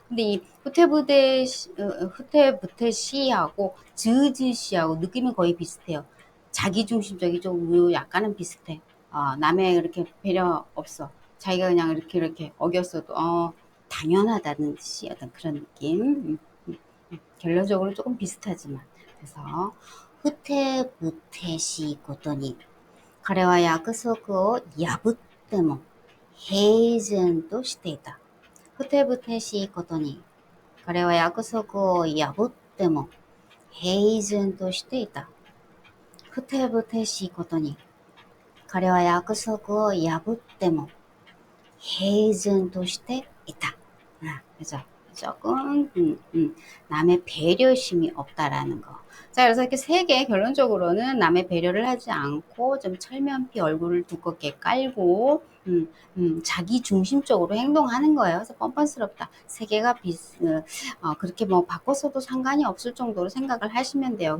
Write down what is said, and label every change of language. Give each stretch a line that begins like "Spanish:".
Korean: 근데 이 후테부테 시하고 즈즈 시하고 느낌은 거의 비슷해요. 자기중심적이죠. 약간은 비슷해. 남의 이렇게 배려 없어. 자기가 그냥 이렇게 어겼어도 당연하다는 듯이 어떤 그런 느낌. 결론적으로 조금 비슷하지만. 그래서 후테부테 시 고토니
Japanese: 彼は約束を破っても平然としていた。ふてぶてしいことに、彼は約束を破っても平然としていた。ふてぶてしいことに、彼は約束を破っても平然としていた.
Korean: 그죠? 조금 남의 배려심이 없다라는 거. 자, 그래서 이렇게 세 개 결론적으로는 남의 배려를 하지 않고 좀 철면피 얼굴을 두껍게 깔고 자기 중심적으로 행동하는 거예요. 그래서 뻔뻔스럽다. 세 개가 그렇게 뭐 바꿔서도 상관이 없을 정도로 생각을 하시면 돼요.